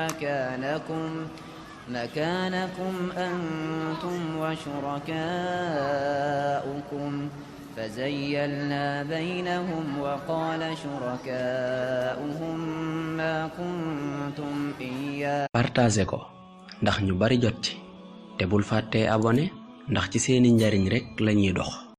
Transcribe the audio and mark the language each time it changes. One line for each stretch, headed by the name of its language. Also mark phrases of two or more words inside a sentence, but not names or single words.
Arabic: مكانكم أنتم وشركاؤكم فزيلنا بينهم وقال شركاؤهم ما كنتم إياه.
Wolof: partagé ko ndax ñu bari jot ci te bul fàtte abonné ndax ci seeni njariñ rek lañuy dox.